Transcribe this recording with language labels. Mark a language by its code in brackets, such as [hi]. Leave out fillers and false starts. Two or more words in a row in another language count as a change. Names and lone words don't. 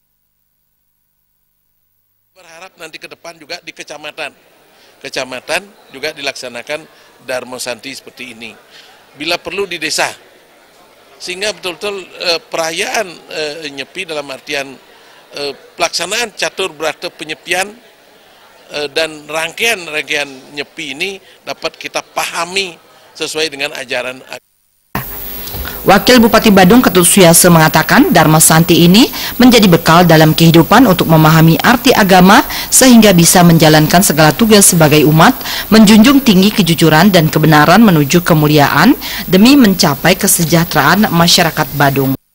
[id] Berharap nanti ke depan juga di kecamatan juga dilaksanakan Dharma Santi seperti ini. Bila perlu di desa, sehingga betul-betul perayaan Nyepi dalam artian pelaksanaan catur berata penyepian dan rangkaian Nyepi ini dapat kita pahami sesuai dengan ajaran agama. Wakil Bupati Badung Ketut Suyase mengatakan Dharma Santi ini menjadi bekal dalam kehidupan untuk memahami arti agama sehingga bisa menjalankan segala tugas sebagai umat, menjunjung tinggi kejujuran dan kebenaran menuju kemuliaan demi mencapai kesejahteraan masyarakat Badung.